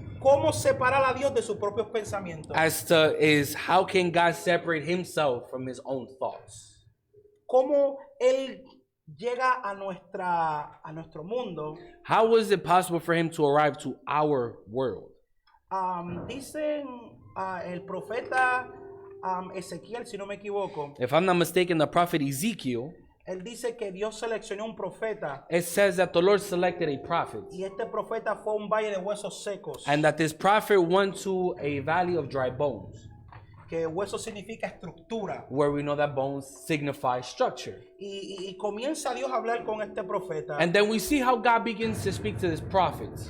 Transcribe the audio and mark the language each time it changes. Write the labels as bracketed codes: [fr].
[es] cómo separar a Dios de sus propios pensamientos. [en] is how can God separate himself from his own thoughts? [es] Cómo él llega a nuestro mundo. [en] How was it possible for him to arrive to our world? [es] Dicen el profeta Ezequiel, si no me equivoco, [en] If I'm not mistaken, the prophet Ezekiel, [es] él dice que Dios seleccionó un profeta [en] it says that the Lord selected a prophet [es] y este profeta fue a un valle de huesos secos, [en] and that this prophet went to a valley of dry bones, [es] que hueso significa estructura. [en] where we know that bones signify structure. [es] Y comienza Dios a hablar con este profeta. [en] And then we see how God begins to speak to this prophet.